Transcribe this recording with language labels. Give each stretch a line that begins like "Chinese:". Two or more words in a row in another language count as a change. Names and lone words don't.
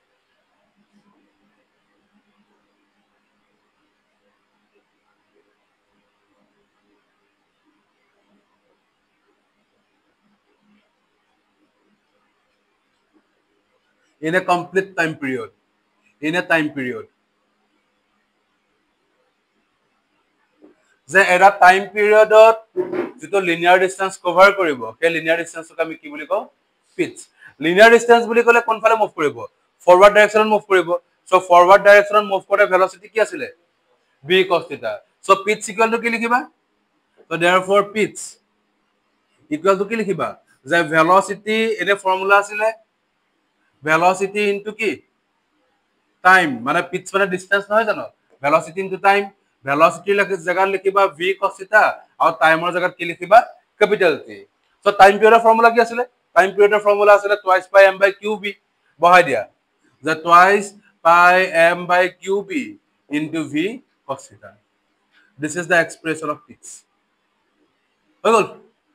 English: in a complete time period
Assamese: যে এটা
English: time periodত
Assamese: যেটো
English: linear distance cover
Assamese: কৰিব কে
English: linear distanceক
Assamese: আমি কি বুলি কও পিচ
English: linear distance
Assamese: বুলি কলে কোনফালে মুভ কৰিব ফরওয়ার্ড ডাইরেকশনত মুভ কৰিব সো
English: forward directionত
Assamese: মুভ কৰে ভেলোসিটি কি আছিল
English: v cos theta
Assamese: সো
English: pitch equal to
Assamese: কি লিখিবা
English: so therefore pitch equal to
Assamese: কি লিখিবা যে ভেলোসিটি এনে ফর্মুলা আছিল
English: velocity into
Assamese: কি টাইম মানে পিচ মানে ডিসটেন্স নহয় জানো
English: velocity into time velocity
Assamese: জায়গা লিখিবা
English: v cos theta
Assamese: আৰু টাইমৰ জায়গাত কি লিখিবা
English: capital t so time periodৰ
Assamese: ফর্মুলা কি আছিল
English: time periodৰ formula
Assamese: আছিল
English: twice pi m by qb
Assamese: বহাই দিয়া যে
English: twice pi m by qb into v cos theta this is the expression of pitch
Assamese: হৈ গল